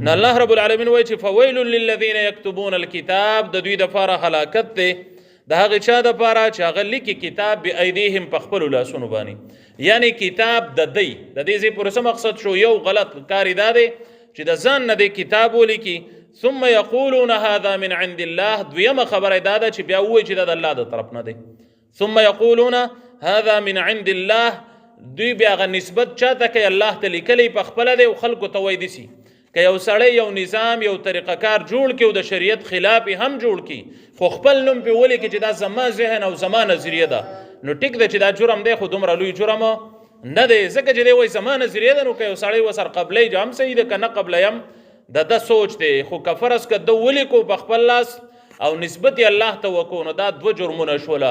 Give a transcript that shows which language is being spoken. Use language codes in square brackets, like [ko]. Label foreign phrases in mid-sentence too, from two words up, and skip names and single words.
[ps] نو الله رب العالمین وایي چې [ar] فویل للذین یکتبون الکتاب، [ps] د دوی دپاره هلاکت دی د هغې چا دپاره چې هغه لیکي کتاب بایدیهم په خپلو لاسونو باندې، یعنی کتاب د دی د دې ځای پورې څه مقصد شو؟ یو غلط کار دا دی چې د ځان نه دی کتاب ولیکي، [ar] ثم یقولون هذا من عند الله، [ps] دویمه خبره دا ده چې بیا ووایي چې دا د الله د طرف نه دی. [ar] ثم یقولون هذا من عند الله، [ps] دوی بیا هغه نسبت چاته کوي؟ الله ته لیکلی په خپله دی او خلکو ته وایي دسي که یو سړی یو نظام یو طریقه کار جوړ کړي او د شریعت خلاف هم جوړ کړي خو خپل نوم پې ولیکي چې دا زما ذهن او زما نظریه ده، نو ټیک ده چې دا جرم دی خو دومره لوی جرم نه دی، ځکه چې دی وایي زما نظریه ده، نو که یو سړی ورسره قبلی هم صحیح ده که نه قبلیم د ده سوچ دی، خو که فرض که ده ولیکو په خپل لاس او نسبت یې الله ته وکړو نو دا دوه جرمونه شوله.